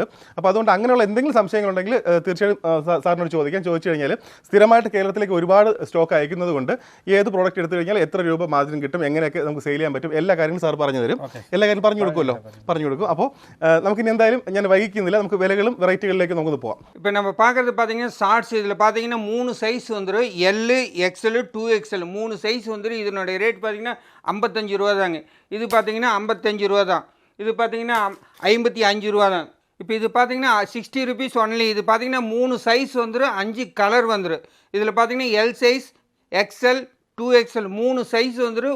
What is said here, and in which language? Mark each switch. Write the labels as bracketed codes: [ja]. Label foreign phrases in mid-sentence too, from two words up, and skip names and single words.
[ml] അപ്പോൾ അതുകൊണ്ട് അങ്ങനെയുള്ള എന്തെങ്കിലും സംശയങ്ങളുണ്ടെങ്കിൽ തീർച്ചയായും സാറിനോട് ചോദിച്ചു കഴിഞ്ഞാൽ സ്ഥിരമായിട്ട് കേരളത്തിലേക്ക് ഒരുപാട് സ്റ്റോക്ക് അയക്കുന്നത് കൊണ്ട് ഏത് പ്രോഡക്റ്റ് എടുത്തു കഴിഞ്ഞാൽ എത്ര രൂപ മാർജിൻ കിട്ടും, എങ്ങനെയൊക്കെ നമുക്ക് സെയിൽ ചെയ്യാൻ പറ്റും, എല്ലാ കാര്യങ്ങളും സാർ പറഞ്ഞു തരും. എല്ലാ കാര്യം പറഞ്ഞു കൊടുക്കും. അപ്പോൾ നമുക്കിനി എന്തായാലും ഞാൻ വൈകിക്കുന്നില്ല. നമുക്ക് വിലകളും വെറൈറ്റികളിലേക്ക് നമുക്കൊന്ന് പോകാം. [ta] இப்போ நம்ம பார்க்குறது பார்த்தீங்கன்னா ஷார்ட்ஸ். இதில் பார்த்தீங்கன்னா 3 சைஸ் வந்துடும். எல், எக்ஸ்எல், 2XL 3 சைஸ் வந்துடும். இதனுடைய ரேட் பார்த்தீங்கன்னா 55 ரூபா தாங்க. இது பார்த்தீங்கன்னா 55 ரூபா தான். இது பார்த்தீங்கன்னா 55 ரூபா தான். இப்போ இது பார்த்தீங்கன்னா 60 [en] rupees only. [ta] இது பார்த்தீங்கன்னா 3 சைஸ் வந்துடும், 5 கலர் வந்துடும். இதில் பார்த்தீங்கன்னா எல் சைஸ், எக்ஸ்எல், 2XL 3 சைஸ் வந்துடும்.